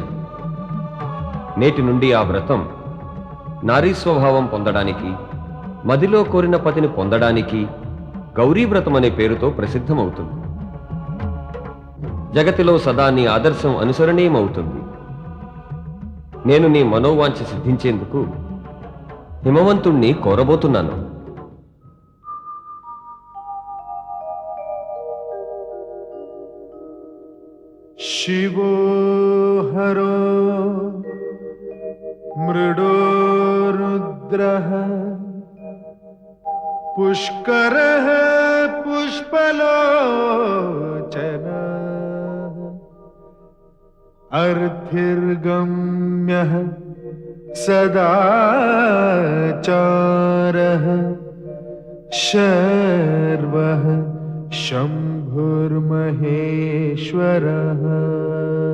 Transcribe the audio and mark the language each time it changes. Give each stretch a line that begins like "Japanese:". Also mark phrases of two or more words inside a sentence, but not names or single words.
Telugu: నేటి నుండి ఆ వ్రతం నారీ స్వభావం పొందడానికి, మదిలో కోరిన పతిని పొందడానికి గౌరీ వ్రతం అనే పేరుతో ప్రసిద్ధమవుతుంది. జగతిలో సదా నీ ఆదర్శం అనుసరణీయమవుతుంది. నేను నీ మనోవాంఛ సిద్ధించేందుకు హిమవంతుణ్ణి కోరబోతున్నాను.
Sanskrit: शिवो हरो मृडो रुद्रः पुष्करः पुष्पलोचनः अर्थिर्गम्यः सदाचारः शर्वः शम्भुर्महेश्वरः।